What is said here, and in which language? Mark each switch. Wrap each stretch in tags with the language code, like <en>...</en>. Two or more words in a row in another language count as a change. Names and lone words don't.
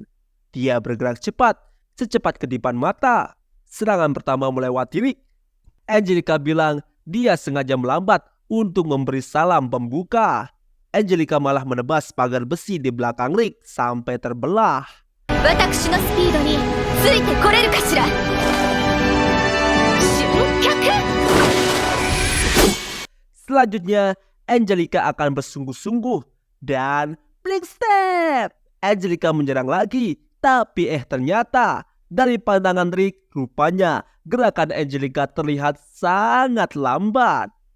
<id>Dia bergerak cepat, secepat kedipan mata. Serangan pertama melewati Rick. Angelica bilang dia sengaja melambat untuk memberi salam pembuka. Angelica malah menebas pagar besi di belakang Rick sampai terbelah.</id> <ja>わたくしのスピードについてこれるかしら?</ja> <id>Shunkyaku! Selanjutnya, Angelica akan bersungguh-sungguh dan</id> <en>blink step.</en> <id>Angelica menyerang lagi, tapi ternyata dari pandangan Rick, rupanya gerakan Angelica terlihat sangat lambat.</id>